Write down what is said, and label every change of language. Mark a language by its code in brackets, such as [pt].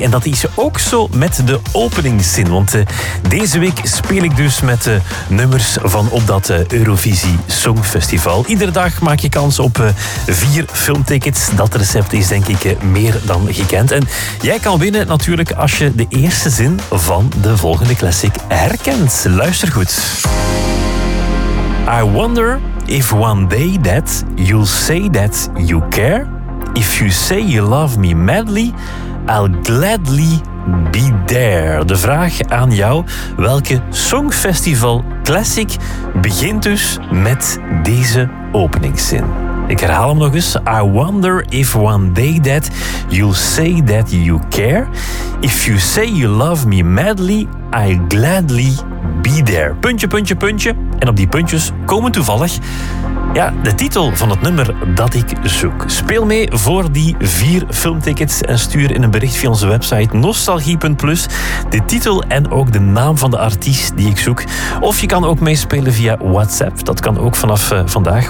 [nl] En dat is ook zo met de openingszin. Want deze week speel ik dus met de nummers van op dat Eurovisie Songfestival. Iedere dag maak je kans op 4 filmtickets. Dat recept is denk ik meer dan gekend. En jij kan winnen natuurlijk als je de eerste zin van de volgende classic herkent. Luister goed. [en] I wonder if one day that you'll say that you care. If you say you love me madly, I'll gladly be there. [nl] De vraag aan jou, welke Songfestival Classic begint dus met deze openingszin? Ik herhaal hem nog eens. [en] I wonder if one day that you'll say that you care. If you say you love me madly, I'll gladly be there. [nl] Puntje, puntje, puntje. En op die puntjes komen toevallig de titel van het nummer dat ik zoek. Speel mee voor die 4 filmtickets en stuur in een bericht via onze website nostalgie.plus de titel en ook de naam van de artiest die ik zoek. Of je kan ook meespelen via WhatsApp. Dat kan ook vanaf vandaag.